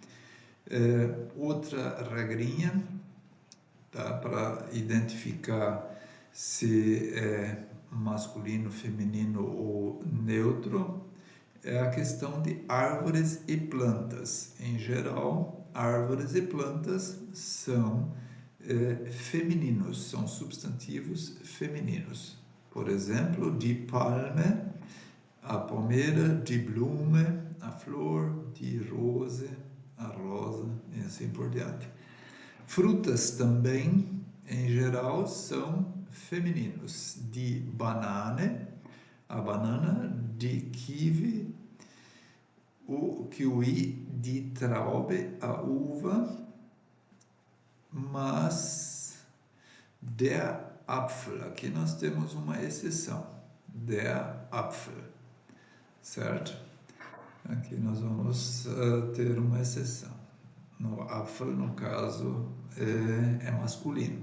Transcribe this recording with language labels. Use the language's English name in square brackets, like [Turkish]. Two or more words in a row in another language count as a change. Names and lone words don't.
[Portuguese] Outra regrinha, tá, para identificar se é masculino, feminino ou neutro, é a questão de árvores e plantas. Em geral, árvores e plantas são femininos, são substantivos femininos. Por exemplo, [German] die Palme, [Portuguese] a palmeira, [German] die Blume, [Portuguese] a flor, [German] die Rose, [Portuguese] a rosa, e assim por diante. Frutas também, em geral, são femininos. [German] Die Banane, [Portuguese] a banana, [German] die Kiwi, [Portuguese] o kiwi, [German] die Traube, [Portuguese] a uva, mas [German] der Apfel, [Portuguese] aqui nós temos uma exceção, [German] der Apfel, [Portuguese] certo? Aqui nós vamos ter uma exceção. No Apfel, no caso, é masculino.